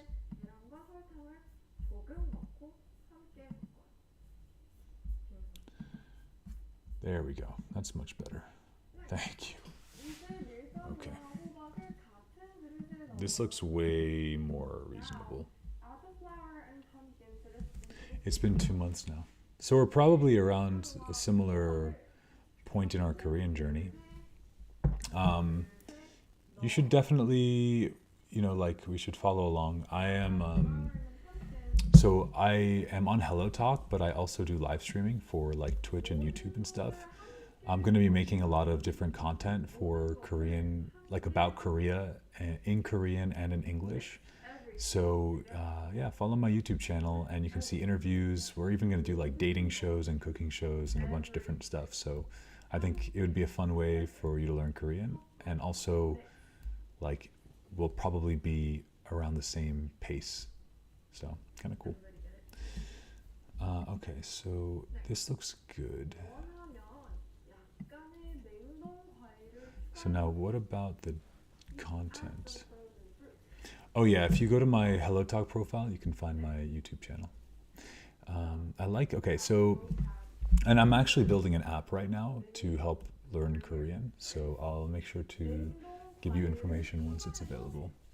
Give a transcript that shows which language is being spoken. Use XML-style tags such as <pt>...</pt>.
<ko>그릇에 계란과 설탕을 조금 넣고 함께 볶아요.</ko> <en>There we go. That's much better. Thank you.</en> <ko>이제 밀가루와</ko> <en>Okay.</en> <ko>호박을 같은 그릇에 넣어.</ko> <en>This looks way more reasonable. Add the flour and pumpkin to the spoon. It's been 2 months now. So we're probably around a similar point in our Korean journey. You should definitely, like we should follow along. I am on Hello Talk, but I also do live streaming for like Twitch and YouTube and stuff. I'm going to be making a lot of different content for Korean, like about Korea, in Korean and in English. So yeah, follow my YouTube channel and you can see interviews. We're even going to do like dating shows and cooking shows and a bunch of different stuff. So I think it would be a fun way for you to learn Korean. And also, like, we'll probably be around the same pace So kind of cool. Everybody get it? Okay, so this looks good.</en> <ko>원하면 약간의 냉동 과일을</ko> <en>So now what about the add content? some frozen fruit. Oh yeah, if you go to my Hello Talk profile, you can find my YouTube channel. Okay, so, and I'm actually building an app right now to help learn Korean. So I'll make sure to give you information once it's available.</en>